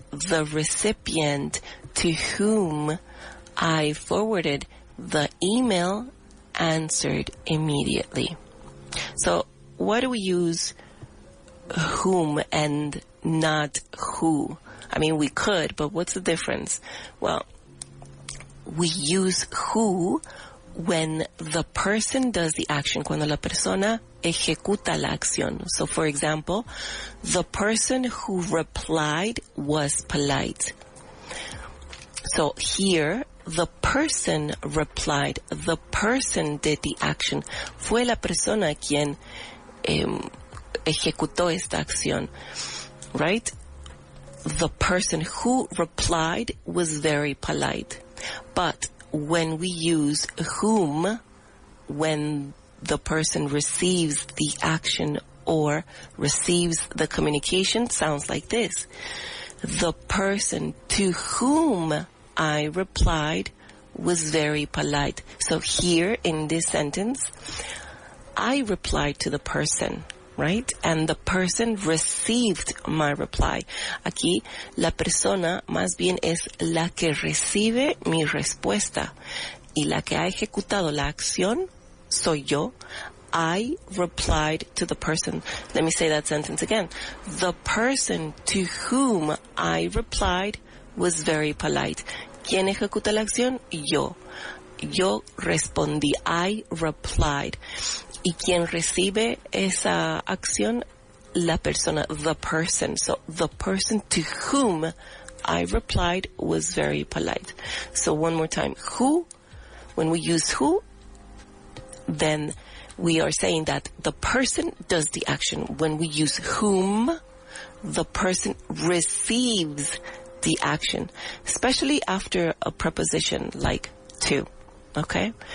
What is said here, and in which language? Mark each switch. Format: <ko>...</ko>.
<en>The recipient to whom I forwarded the email answered immediately. So why do we use whom and not who? I mean, we could, but what's the difference? Well, we use who when the person does the action,</en> <es>cuando la persona ejecuta la acción.</es> <en>So, for example, the person who replied was polite. So here, the person replied, the person did the action.</en> <es>Fue la persona quien ejecutó esta acción, right?</es> <en>The person who replied was very polite. But when we use whom, when the person receives the action or receives the communication, sounds like this. The person to whom I replied was very polite. So here in this sentence, I replied to the person, right? And the person received my reply.</en> <es>Aquí, la persona más bien es la que recibe mi respuesta. Y la que ha ejecutado la acción soy yo.</es> <en>I replied to the person. Let me say that sentence again. The person to whom I replied was very polite.</en> <es>¿Quién ejecuta la acción? Yo. Yo respondí.</es> <en>I replied.</en> <es>¿Y quién recibe esa acción? La persona,</es> <en>the person. So the person to whom I replied was very polite. So one more time. Who, when we use who, then we are saying that the person does the action. When we use whom, the person receives the action, especially after a preposition like to. Okay?</en>